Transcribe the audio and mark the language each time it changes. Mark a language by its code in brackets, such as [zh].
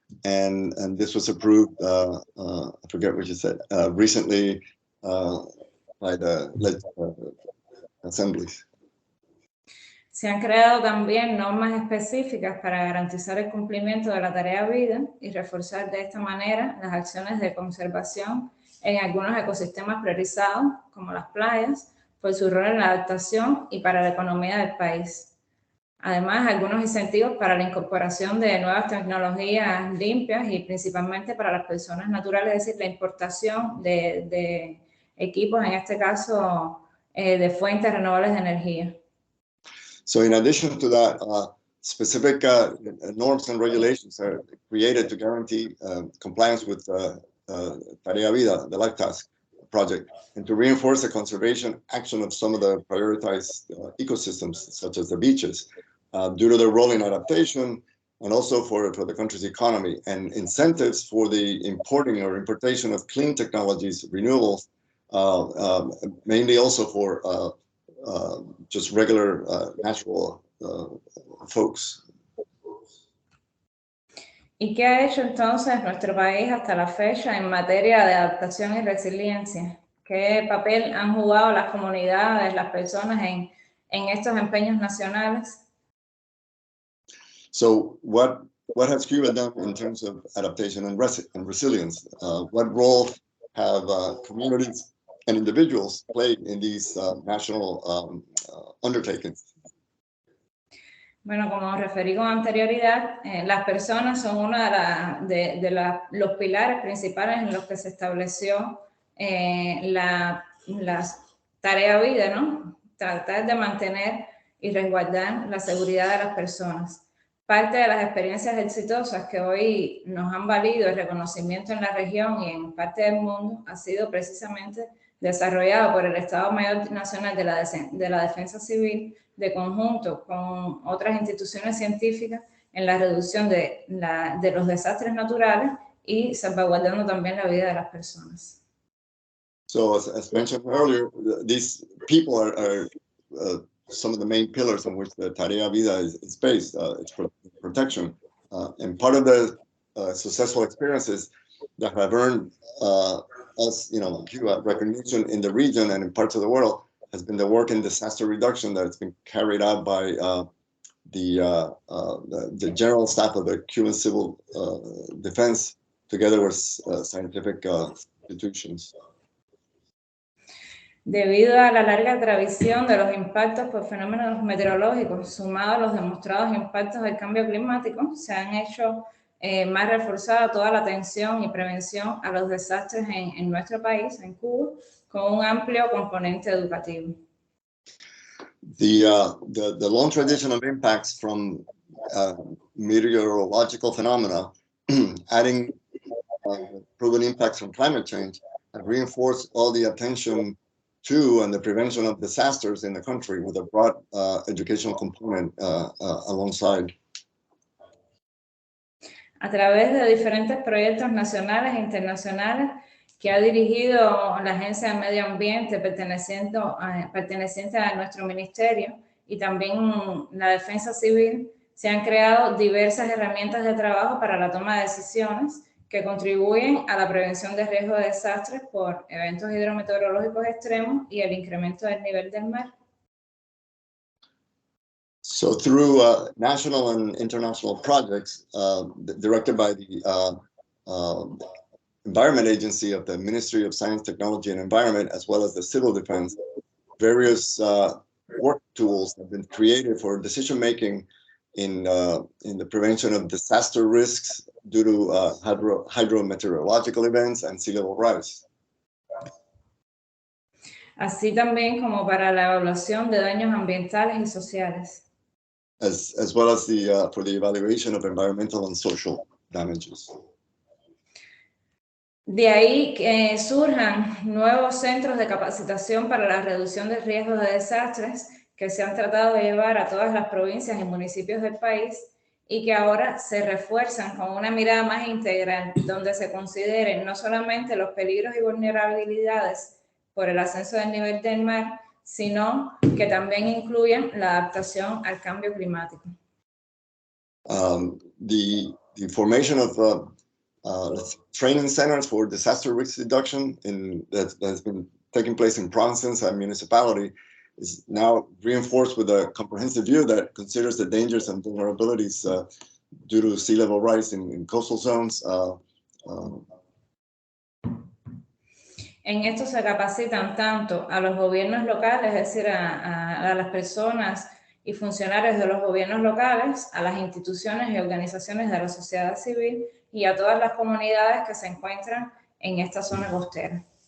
[en] And this was approved, I forget what you said, recently by the assemblies. [es] Se han creado también normas específicas para garantizar el cumplimiento de la tarea vida y reforzar de esta manera las acciones de conservación en algunos ecosistemas priorizados, como las playas, por su rol en la adaptación y para la economía del país. Además, algunos incentivos para la incorporación de nuevas tecnologías limpias y principalmente para las personas naturales, es decir, la importación de equipos, en este caso, de fuentes renovables de energía. [en] So in addition to that, specific norms and regulations are created to guarantee compliance with Tarea Vida, the Life Task project, and to reinforce the conservation action of some of the prioritized ecosystems, such as the beaches, due to their role in adaptation and also for the country's economy, and incentives for the importation of clean technologies, renewables, mainly also for just regular natural folks. [es] ¿Y qué ha hecho entonces nuestro país hasta la fecha en materia de adaptación y resiliencia? ¿Qué papel han jugado las comunidades, las personas en estos empeños nacionales? [en] So what has Cuba done in terms of adaptation and resilience? What role have communities and individuals played in these national undertakings? [es] Bueno, como referí con anterioridad, las personas son uno de los pilares principales en los que se estableció la tarea vida, ¿no? Tratar de mantener y resguardar la seguridad de las personas. Parte de las experiencias exitosas que hoy nos han valido el reconocimiento en la región y en parte del mundo ha sido precisamente desarrollado por el Estado Mayor Nacional de la Defensa Civil, de conjunto con otras instituciones científicas en la reducción de los desastres naturales y salvaguardando también la vida de las personas. [en] So as mentioned earlier, these people are some of the main pillars on which the Tarea Vida is based. It's protection. And part of the successful experiences that have earned us, Cuba, recognition in the region and in parts of the world has been the work in disaster reduction that has been carried out by the general staff of the Cuban Civil Defense, together with scientific institutions. [es] Debido a la larga tradición de los impactos por fenómenos meteorológicos, sumado a los demostrados impactos del cambio climático, se han hecho más reforzada toda la atención y prevención a los desastres en nuestro país, en Cuba, con un amplio componente educativo. [en] The long tradition of impacts from meteorological phenomena, adding proven impacts from climate change, have reinforced all the attention to and the prevention of disasters in the country with a broad educational component alongside. [es] A través de diferentes proyectos nacionales e internacionales que ha dirigido la Agencia de Medio Ambiente perteneciente a nuestro ministerio y también la Defensa Civil, se han creado diversas herramientas de trabajo para la toma de decisiones que contribuyen a la prevención de riesgos de desastres por eventos hidrometeorológicos extremos y el incremento del nivel del mar. [en] So through national and international projects directed by the Environment Agency of the Ministry of Science, Technology, and Environment, as well as the Civil Defense, various work tools have been created for decision-making in the prevention of disaster risks due to hydrometeorological events and sea level rise. [es] Así también como para la evaluación de daños ambientales y sociales. [en] As well as for the evaluation of environmental and social damages. [es] De ahí que surjan nuevos centros de capacitación para la reducción de riesgos de desastres que se han tratado de llevar a todas las provincias y municipios del país y que ahora se refuerzan con una mirada más integral, donde se consideren no solamente los peligros y vulnerabilidades por el ascenso del nivel del mar, sino que también incluyan la adaptación al cambio climático. [en] The formation of training centers for disaster risk reduction that has been taking place in provinces and municipality is now reinforced with a comprehensive view that considers the dangers and vulnerabilities due to sea level rise in coastal zones. [es] En esto se capacitan tanto a los gobiernos locales, es decir, a las personas y funcionarios de los gobiernos locales, a las instituciones y organizaciones de la sociedad civil y a todas las comunidades que se encuentran en esta zona costera.